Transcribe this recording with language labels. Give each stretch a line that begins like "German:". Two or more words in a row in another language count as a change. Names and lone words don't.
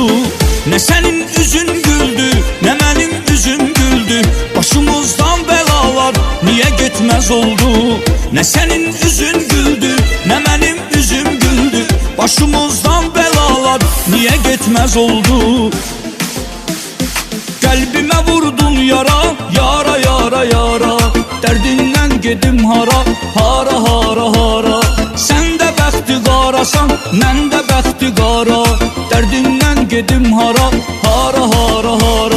Turkish: Ne senin üzün güldü, ne benim üzüm güldü. Başımızdan belalar niye gitmez oldu? Ne senin üzün güldü, ne benim üzüm güldü. Başımızdan belalar niye gitmez oldu?
Azerbaijani: Qəlbimə vurdun yara, yara, yara, yara. Dərdimdən gedim hara, hara, hara, hara. Sən də bəxti qarasan, mən də bəxti qara. Dərdimdən gedim hara, hara, hara, hara.